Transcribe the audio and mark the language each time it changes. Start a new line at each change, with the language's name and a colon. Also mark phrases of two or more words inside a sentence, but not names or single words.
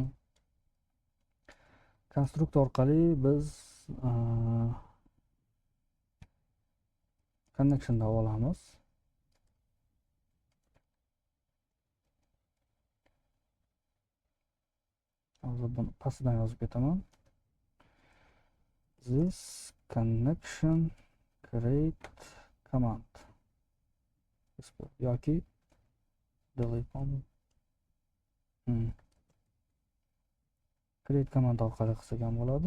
Uzbek: Konstruktor orqali biz connection'da olamiz. Hozir buni pastidan yozib ketaman.
English: This connection create command yoki delete create command
Uzbek: orqali qilsak ham bo'ladi.